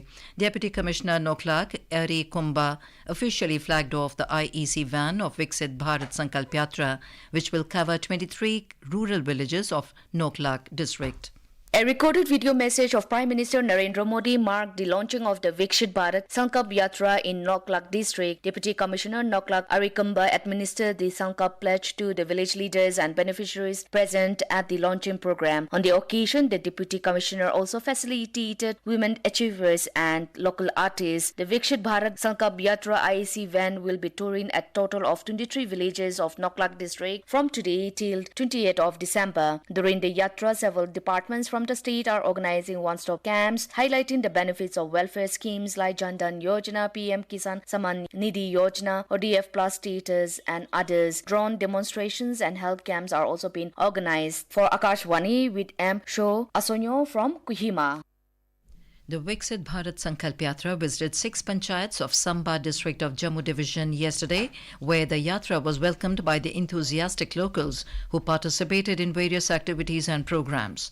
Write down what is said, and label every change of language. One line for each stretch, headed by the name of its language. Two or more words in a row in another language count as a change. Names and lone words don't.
English: Deputy Commissioner Noklak, Ari Kumba, officially flagged off the IEC van of Viksit Bharat Sankalp Yatra, which will cover 23 rural villages of Noklak district. A recorded video message of Prime Minister Narendra Modi marked the launching of the Viksit Bharat Sankalp Yatra in Lakh district. Deputy Commissioner Lakh Arikamba administered the Sankalp pledge to the village leaders and beneficiaries present at the launching program. On the occasion, the Deputy Commissioner also facilitated women achievers and local artists. The Viksit Bharat Sankalp Yatra IAC van will be touring a total of 23 villages of Lakh district from today till 28th of December. During the Yatra, several departments from the state are organizing one-stop camps, highlighting the benefits of welfare schemes like Jan Dhan Yojana, PM Kisan Samman Nidhi Yojana, ODF Plus status, and others. Drone demonstrations and health camps are also being organized. For Akashwani with M. Sho Asonyo from Kohima. The Viksit Bharat Sankalp Yatra visited 6 panchayats of Samba district of Jammu division yesterday, where the yatra was welcomed by the enthusiastic locals who participated in various activities and programs.